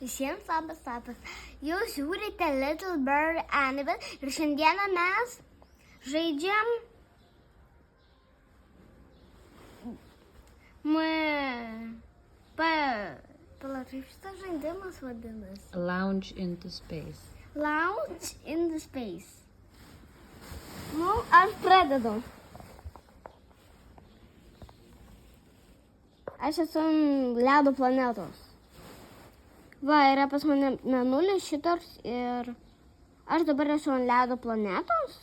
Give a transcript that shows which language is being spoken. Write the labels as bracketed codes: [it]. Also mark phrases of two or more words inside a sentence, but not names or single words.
[lt] Visiems labas. Jūs žiūrite Little Bird Annabelle ir šiandieną mes žaidžiam Palauk, kaip šitas žaidimas vadinasi? Lounge into space. Lounge in the space. Nu, aš pradedu. Aš esu ant ledo planetos. Va, yra pas mane mėnulis šitas ir aš dabar esu ant ledo planetos.